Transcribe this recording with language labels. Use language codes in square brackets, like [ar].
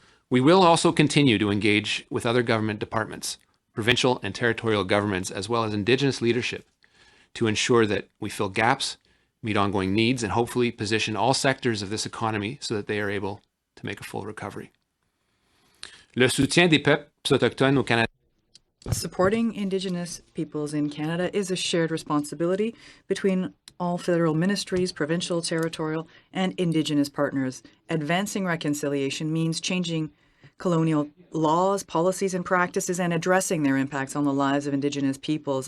[en] We will also continue to engage with other government departments, provincial and territorial governments, as well as Indigenous leadership to ensure that we fill gaps, meet ongoing needs, and hopefully position all sectors of this economy so that they are able to make a full recovery. [fr] Le soutien des peuples autochtones au Canada. [en] Supporting Indigenous peoples in Canada is a shared responsibility between all federal ministries, provincial, territorial, and Indigenous partners. Advancing reconciliation means changing colonial laws, policies, and practices and addressing their impacts on the lives of Indigenous peoples.